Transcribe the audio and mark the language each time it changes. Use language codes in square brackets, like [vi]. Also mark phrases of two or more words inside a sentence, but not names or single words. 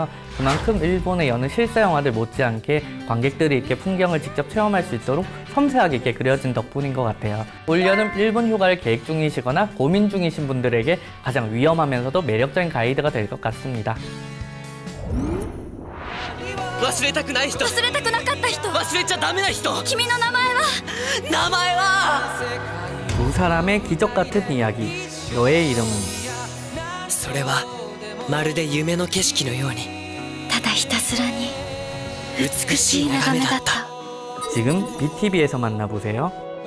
[ko] 그만큼 일본의 여느 실사 영화들 못지않게 관객들이 이렇게 풍경을 직접 체험할 수 있도록 섬세하게 이렇게 그려진 덕분인 것 같아요. 올여름 일본 휴가를 계획 중이시거나 고민 중이신 분들에게 가장 위험하면서도 매력적인 가이드가 될 것 같습니다. [ja] 忘れたくない人、忘れたくなかった人、忘れちゃダメな人、君の名前は名前は [ko] 두 사람의 기적 같은 이야기. 너의 이름은. [ja] それはまるで夢の景色のようにただひたすらに美しい眺めだった。 [ko] 지금 BTV에서 만나보세요.